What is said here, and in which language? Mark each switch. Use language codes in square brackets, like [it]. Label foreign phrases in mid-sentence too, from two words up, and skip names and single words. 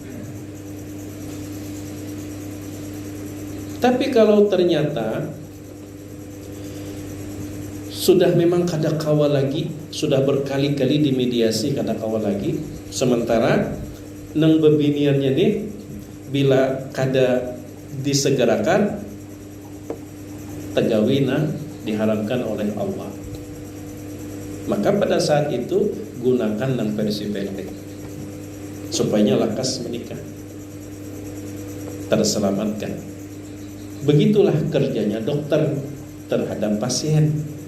[bjn] Tapi kalau ternyata sudah memang kada kawa lagi, sudah berkali-kali dimediasi kada kawa lagi, sementara nang bebiniannya nih bila kada disegerakan, tegawina diharamkan oleh Allah. [id] Maka pada saat itu gunakan nang versi pendek supaya lakas menikah, terselamatkan. Begitulah kerjanya dokter terhadap pasien.